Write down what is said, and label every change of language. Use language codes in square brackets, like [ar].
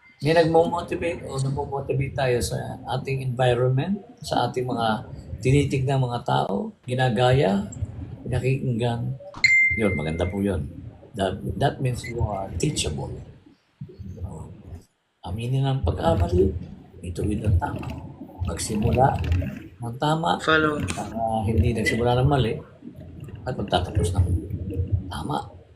[tl] May nagmamotivate o namamotivate tayo sa ating environment, sa ating mga tinitignan mga tao, ginagaya, pinakikinggan. Yun, maganda po yun. [en] That means you are teachable. [tl] Aminin ang pagkamali, ituloy ng tama. Magsimula ng tama, [en] Follow. [tl] hindi nagsimula ng mali, at magtatapos ng tama.